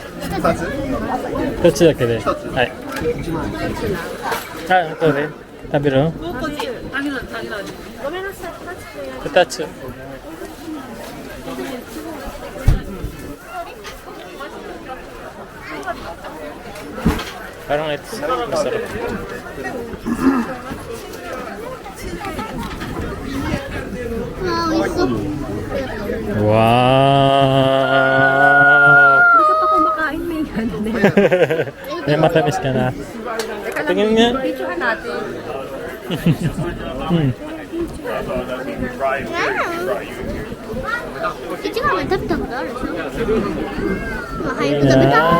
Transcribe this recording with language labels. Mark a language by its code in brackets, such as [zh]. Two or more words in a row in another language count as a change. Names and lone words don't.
[ja] 2 つだけで。はい。どれ？食べるの？ごめんなさい。 [tl] 2 つ。Parang ito masarap. [ja] Ah, 美味しそう。 [tl] Wow! Hindi ka pa kumakain na yan. May matamis ka na. Tingnan nga. Picturean natin. Hmm. [ja] 一番は食べたことあるでしょ。まあ早く食べた。